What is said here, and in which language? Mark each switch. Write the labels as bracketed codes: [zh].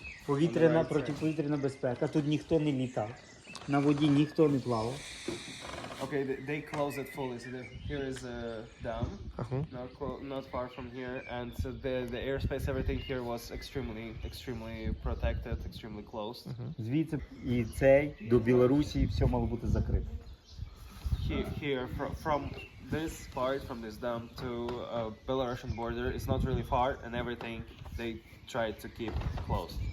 [uk] Повітряна, протиповітряна безпека. Тут ніхто не літав. На воді ніхто не плавав. [en] Okay, they close it fully. So here is a dam, not far from here, and so the airspace, everything here was extremely protected, extremely closed. [uk] Звідси і цей до Білорусі все мало бути закрито. [en] Here from this part, from this dam to Belarusian border, it's not really far, and everything they try to keep closed.